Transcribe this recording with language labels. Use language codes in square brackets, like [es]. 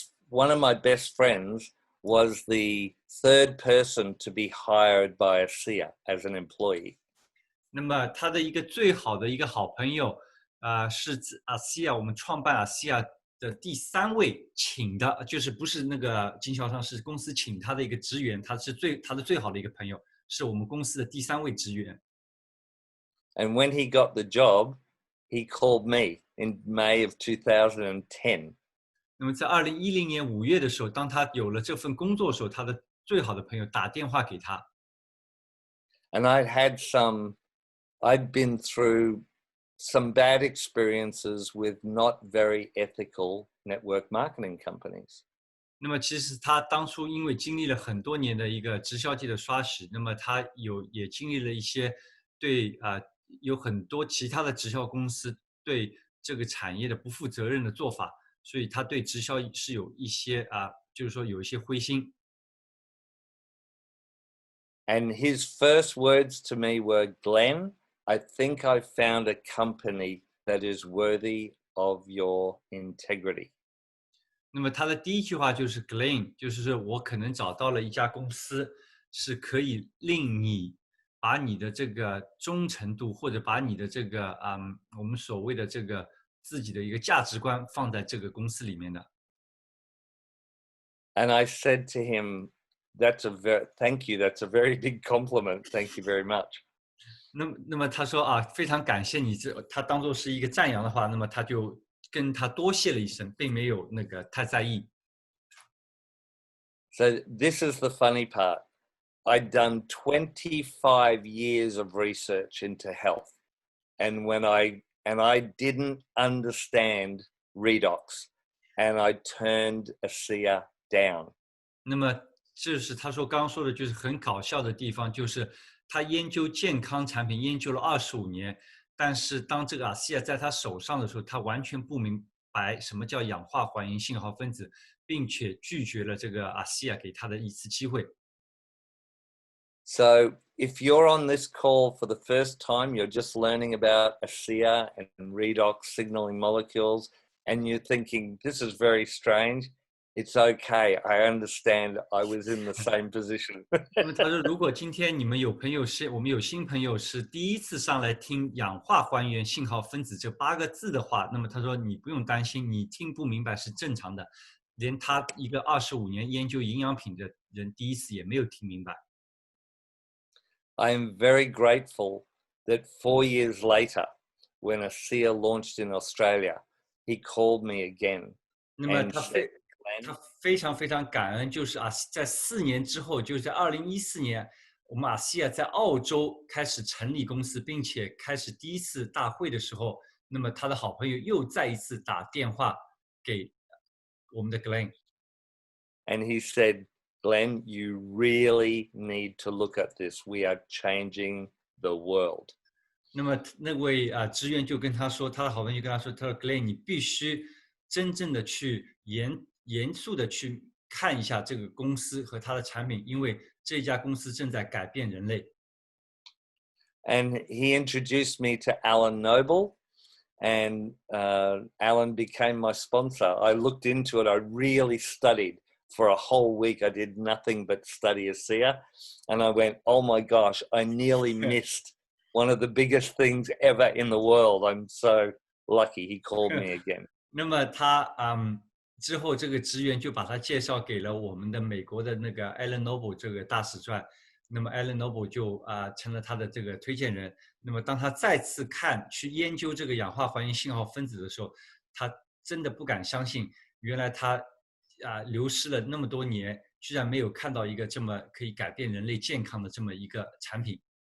[en] one of my best friends was the third person to be hired by ASEA as an employee. [zh] 那么他的一个最好的一个好朋友是ASEA我们创办ASEA的第3位请的，就是不是那个经销商，是公司请他的一个职员，他的最好的一个朋友，是我们公司的第3位职员。 [en] And when he got the job, he called me in May of 2010. [zh] 那么在2010年5月的时候，当他有了这份工作的时候，他的最好的朋友打电话给他。 [en] And I'd been through some bad experiences with not very ethical network marketing companies. [zh] 那么其实他当初因为经历了很多年的一个直销界的刷洗，那么他也经历了一些对有很多其他的直销公司对这个产业的不负责任的做法，所以他对直销是有一些就是说有一些灰心。 [en] And his first words to me were, Glenn, I think I found a company that is worthy of your integrity. [zh] 那么他的第一句话就是 Glen， 就是我可能找到了一家公司，是可以令你把你的这个忠诚度，或者把你的这个我们所谓的这个自己的一个价值观放在这个公司里面的。 [en] And I said to him, thank you, that's a very big compliment. Thank you very much. [zh] 那么他说啊，非常感谢你他当做是一个赞扬的话，那么他就跟他多谢了一声，并没有那个太在意。 [en] So this is the funny part. I'd done 25 years of research into health. And I didn't understand redox, and I turned ASEA down. [zh] 那么这是他说刚刚说的，就是很搞笑的地方，就是他研究健康产品研究了25年，但是当这个ASEA在他手上的时候，他完全不明白什么叫氧化还原信号分子，并且拒绝了这个ASEA给他的一次机会。 [en] So if you're on this call for the first time, you're just learning about ASEA and redox signaling molecules, and you're thinking, this is very strange. It's okay. I understand. I was in the same position. [zh] 那么他说，如果今天你们有朋友是我们有新朋友是第一次上来听氧化还原信号分子这8个字的话，那么他说你不用担心，你听不明白是正常的，连他一个25年研究营养品的人第一次也没有听明白。 [en] I am very grateful that 4 years later, when ASEA launched in Australia, he called me again [zh] 那么 [en] and [zh] 他 [en] said, [zh] 非常非常感恩，就是在4年之后，就是在2014年，我们ASEA在澳洲开始成立公司，并且开始第一次大会的时候，那么他的好朋友又再一次打电话给我们的 Glen， [en] and he said, Glenn, you really need to look at this. We are changing the world. [zh] 那么那位职员就跟他说，他的好朋友就跟他说，他说 Glen， 你必须真正的去严肃的去看一下这个公司和它的产品，因为这家公司正在改变人类。 [en] And he introduced me to Alan Noble, and Alan became my sponsor. I looked into it. I really studied for a whole week. I did nothing but study ASEA, and I went, oh my gosh, I nearly missed one of the biggest things ever in the world. I'm so lucky he called me again. [zh] 那么他之后这个职员就把他介绍给了我们的美国的那个 Alan Noble 这个大使传，那么 Alan Noble 就成了他的这个推荐人。那么当他再次去研究这个氧化还原信号分子的时候，他真的不敢相信，原来他流失了那么多年，居然没有看到一个这么可以改变人类健康的这么一个产品。